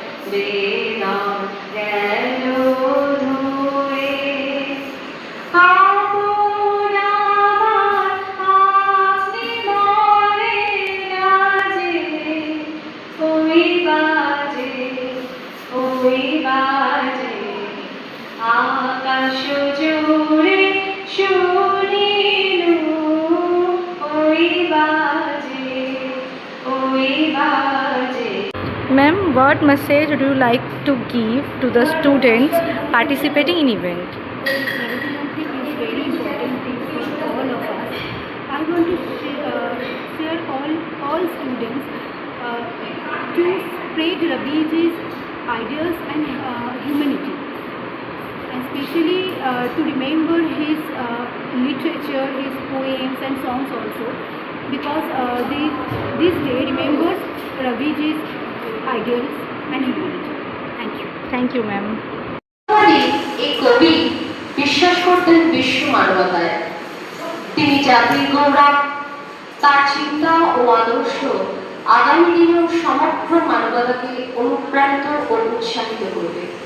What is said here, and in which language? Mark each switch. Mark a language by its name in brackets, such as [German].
[Bangla] বেদন গেল ধুয়ে, আপন আমার আপনি মরে না যে, ওই বাজে, ওই বাজে আকাশ জুড়ে শুনিলু ওই বাজে, ওই বাজে। [English] Ma'am, what message would you like to give to the students participating in event? Everything is very important thing for all of us. I want to share all students to spread Ravi's ideas and humanity, and especially to remember his literature, his poems and songs also, because this day remembers Ravi's ideals and humanity. Thank you. Thank you, ma'am. [Bangla] এই কবি বিশ্বাস করতেন বিশ্ব মানবতায়। তিনি জাতির গৌরব, তার চিন্তা ও আদর্শ আগামী দিনেও সমগ্র মানবতাকে অনুপ্রাণিত ও উৎসাহিত করবে।